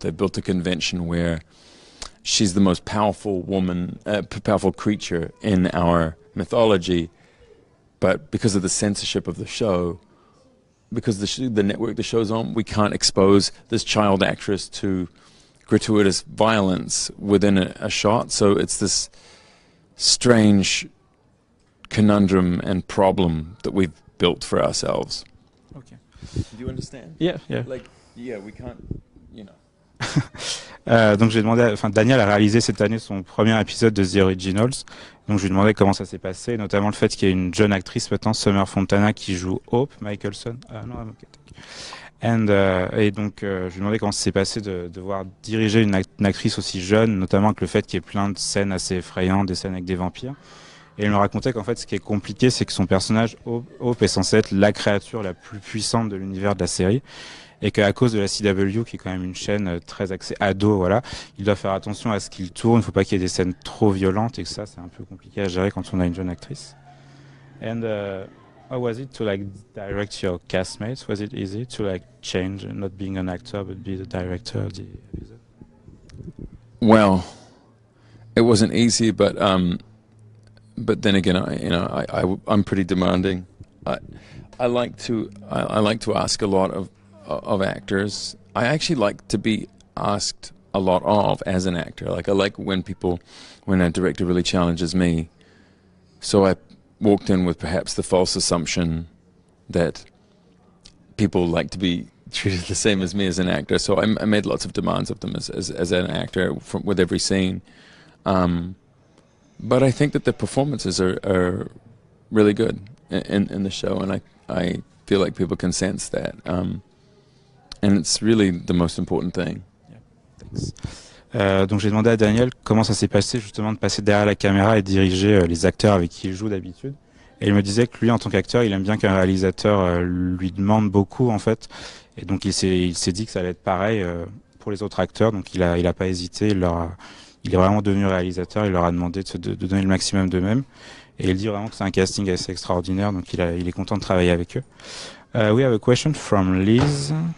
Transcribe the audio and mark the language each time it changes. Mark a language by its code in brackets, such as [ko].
[en] They've built a convention where she's the most powerful woman, powerful creature in our mythology, but because of the censorship of the show, because the network the show's on, we can't expose this child actress to gratuitous violence within a shot. So it's this strange conundrum and problem that we've built for ourselves. Okay. Do you understand? Yeah, yeah. Like, yeah, we can't, you know. [fr] Donc j'ai demandé, Daniel a réalisé cette année son premier épisode de The Originals. Donc je lui demandais comment ça s'est passé, notamment le fait qu'il y ait une jeune actrice maintenant, Summer Fontana, qui joue Hope Michelson. Non, okay. Et donc je lui demandais comment ça s'est passé de devoir diriger une actrice aussi jeune, notamment avec le fait qu'il y ait plein de scènes assez effrayantes, des scènes avec des vampires. Et il me racontait qu'en fait ce qui est compliqué, c'est que son personnage Hope est censé être la créature la plus puissante de l'univers de la série. Et qu'à cause de la CW, qui est quand même une chaîne très axée ado, voilà, il doit faire attention à ce qu'il tourne, il ne faut pas qu'il y ait des scènes trop violentes, et que ça, c'est un peu compliqué à gérer quand on a une jeune actrice. [en] And how was it to like direct your castmates? Was it easy to like change, not being an actor, but be the director of the episode? Well, it wasn't easy, but then again, I'm pretty demanding. I like to ask a lot of actors. I actually like to be asked a lot of as an actor. Like I like when a director really challenges me. So I walked in with perhaps the false assumption that people like to be treated the same as me as an actor. So I made lots of demands of them as an actor with every scene. But I think that the performances are really good in the show, and I feel like people can sense that. And it's really the most important thing. Yeah, thanks. [fr] Donc j'ai demandé à Daniel comment ça s'est passé justement de passer derrière la caméra et diriger les acteurs avec qui il joue d'habitude. Et il me disait que lui, en tant qu'acteur, il aime bien qu'un réalisateur lui demande beaucoup en fait. Et donc il s'est dit que ça allait être pareil pour les autres acteurs. Donc il a pas hésité. Il est vraiment devenu réalisateur. Il leur a demandé de donner le maximum d'eux-mêmes. Et il dit vraiment que c'est un casting assez extraordinaire. Donc il est content de travailler avec eux. [en] We have a question from Liz.